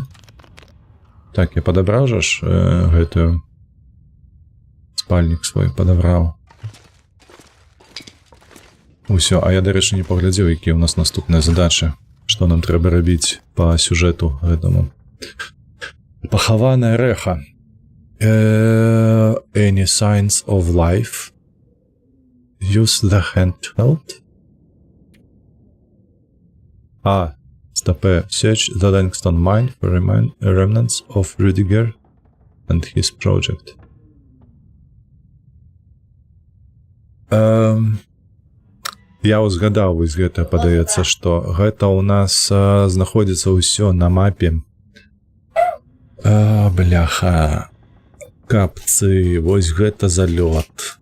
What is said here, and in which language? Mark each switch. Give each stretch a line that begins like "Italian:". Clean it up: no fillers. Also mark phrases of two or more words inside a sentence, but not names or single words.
Belarusian: Так, я падабраў жа ж гэтую спальнік свой падабраў. Усё, а я, дарэчы, не паглядзеў, якія ў нас наступныя задачы. Што нам трэба рабіць па сюжэту гэтаму. Пахаваная рэха.
English: Any signs of life? Use the handheld. Stop. Search the Langston mine for remnants of Rudiger and his project.
Belarusian: Я узгадаў, вось гэта падаецца, што гэта ў нас знаходзіцца ўсё на мапе. Бляха. Капцы, вось гэта залёт.